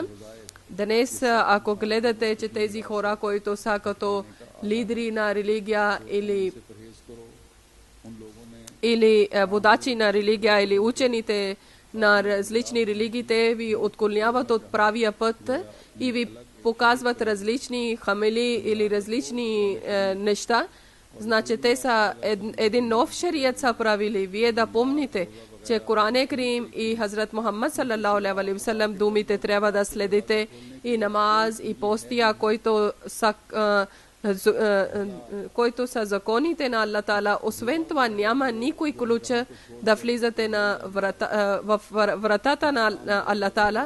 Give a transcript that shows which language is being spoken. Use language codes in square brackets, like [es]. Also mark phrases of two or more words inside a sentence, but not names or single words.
[bg] Днес, ако гледате, че тези хора, които са като лидери на религия или водачи на религия, или учените на различни религии, те ви отклоняват от правия път и ви показват различни хамели или различни неща, значи те са един нов шарият са правили. Вие да помните, че Коран Карим и Хазрат Мухаммад [ar] صلى الله عليه وسلم [bg] думите трябва да следите, и намаз, и постия, който са законите на Аллах Таала. Освен това няма никой ключ да влизате в вратата на Аллах Таала.